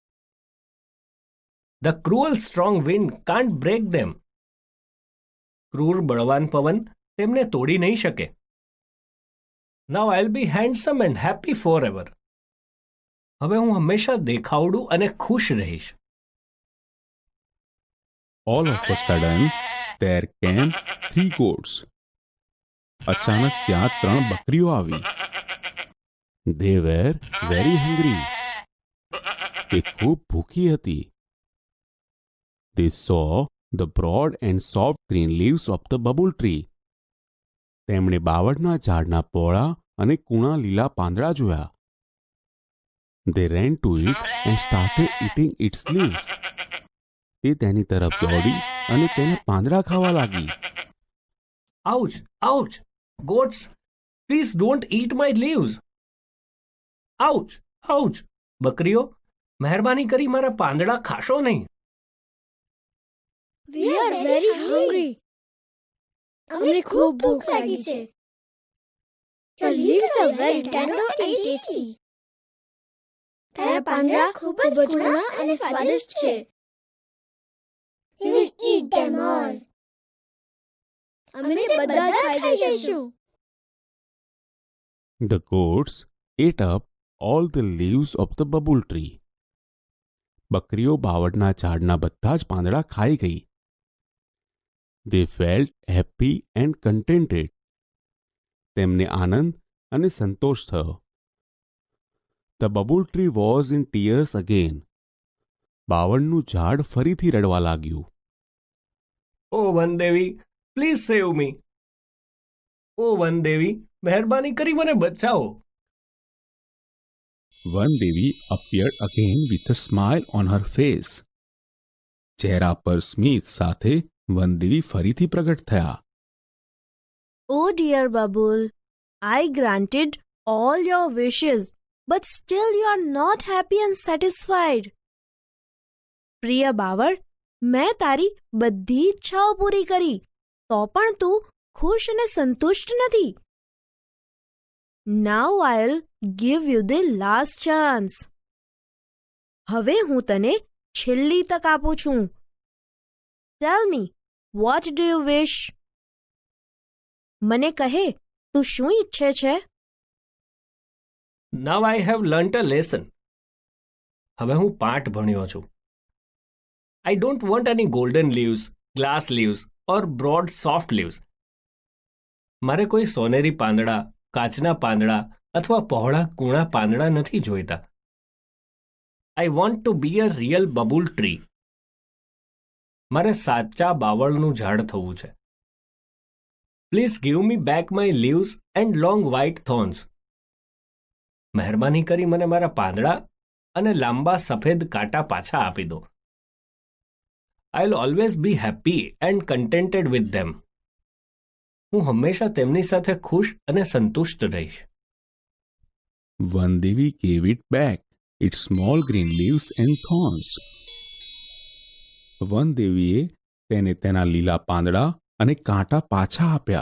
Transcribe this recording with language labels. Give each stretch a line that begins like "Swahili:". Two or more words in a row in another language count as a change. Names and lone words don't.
English: The cruel strong wind can't break them.
Gujarati: ક્રૂર બળવાન પવન તેમને તોડી નહીં શકે.
English: Now I'll be handsome and happy forever.
Gujarati: હવે હું હંમેશા દેખાવડું અને ખુશ રહીશ.
English: All of a sudden, there came 3 goats.
Gujarati: અચાનક ત્યાં 3 બકરીઓ આવી.
English: They were very hungry.
Gujarati: તે ખૂબ ભૂખી હતી.
English: They saw the broad and soft green leaves of the bubble tree.
Gujarati: તેમણે બાવળના ઝાડના પહોળા અને કૂણા લીલા પાંદડા જોયા.
English: They ran to it and started eating its leaves.
Gujarati: તે તેની તરફ દોડી અને તેને પાંદડા ખાવા લાગી.
English: Ouch, ouch, goats, please don't eat my leaves.
Gujarati: આઉચ, આઉચ, બકરીઓ, મહેરબાની કરી મારા પાંદડા ખાશો નહીં.
English: We are very hungry.
Gujarati: અમને ખૂબ ભૂખ લાગી છે.
English: Your leaves are very tender and tasty.
Gujarati: તારા પાંદડા ખૂબ જ કુણા અને સ્વાદિષ્ટ છે.
English: We will eat them all.
Gujarati: અમે તે બધા જ ખાઈ જઈશું.
English: The goats ate up all the leaves of the bubble tree.
Gujarati: બકરીઓ બાવળના ઝાડના બધા જ પાંદડા ખાઈ ગઈ.
English: They felt happy and contented.
Gujarati: તેમને આનંદ અને સંતોષ થયો.
English: The bubble tree was in tears again.
Gujarati: બાવળનું ઝાડ ફરીથી રડવા લાગ્યું.
English: ઓ વનદેવી, please save me.
Gujarati: ઓ વનદેવી, મહેરબાની કરી મને બચાવો.
English: વનદેવી appeared again with a smile on her face.
Gujarati: ચહેરા પર સ્મિત સાથે વનદેવી ફરીથી પ્રગટ થયા.
English: Oh dear Babul, I granted all your wishes, but still you are not happy and satisfied.
Gujarati: પ્રિય બાવળ, મેં તારી બધી ઈચ્છાઓ પૂરી કરી, તો પણ તું ખુશ અને સંતુષ્ટ નથી.
English: Now I'll give you the last chance.
Gujarati: હવે હું તને છેલ્લી તક આપું છું.
English: Tell me, what do you wish?
Gujarati: મને કહે, તું શું ઈચ્છે છે?
English: Now I have learnt a lesson.
Gujarati: હવે હું પાઠ ભણ્યો છું.
English: I don't want any golden leaves, glass leaves or broad soft leaves.
Gujarati: મારે કોઈ સોનેરી પાંદડા, કાચના પાંદડા અથવા પહોળા કૂણા પાંદડા નથી જોઈતા.
English: I want to be a real bubble tree.
Gujarati: મારે સાચા બાવળનું ઝાડ થવું છે.
English: Please give me back my leaves and long white thorns.
Gujarati: મહેરબાની કરી મને મારા પાંદડા અને લાંબા સફેદ કાંટા પાછા આપી દો.
English: I'll always be happy and contented with them.
Gujarati: હું હંમેશા તેમની સાથે ખુશ અને સંતુષ્ટ રહીશ.
English: વનદેવી gave it back its small green leaves and thorns.
Gujarati: વનદેવીએ તેને તેના લીલા પાંદડા અને કાંટા પાછા આપ્યા.